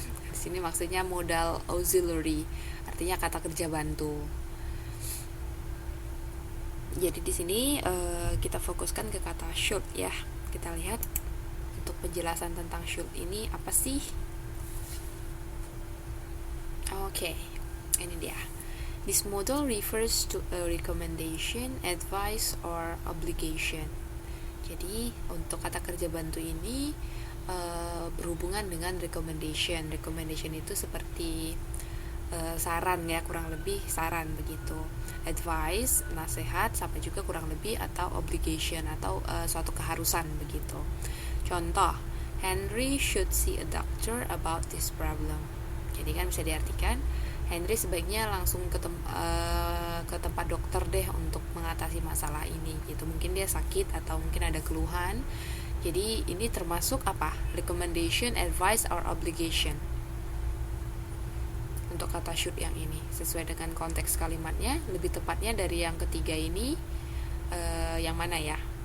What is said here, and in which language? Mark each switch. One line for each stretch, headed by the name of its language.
Indonesian: Di sini maksudnya modal auxiliary, artinya kata kerja bantu. Jadi di sini kita fokuskan ke kata should ya. Kita lihat untuk penjelasan tentang should ini apa sih? Oke, ini dia.
English: This model refers to a recommendation, advice, or obligation.
Indonesian: Jadi untuk kata kerja bantu ini berhubungan dengan recommendation. Recommendation itu seperti saran ya, kurang lebih saran begitu. Advice, nasihat, sampai juga kurang lebih, atau obligation atau suatu keharusan begitu.
English: Contoh, Henry should see a doctor about this problem.
Indonesian: Jadi kan bisa diartikan Henry sebaiknya langsung ke tempat dokter deh untuk mengatasi masalah ini gitu. Mungkin dia sakit atau mungkin ada keluhan. Jadi ini termasuk apa?
English: Recommendation, advice, or obligation.
Indonesian: Untuk kata should yang ini sesuai dengan konteks kalimatnya. Lebih tepatnya dari yang ketiga ini yang mana ya?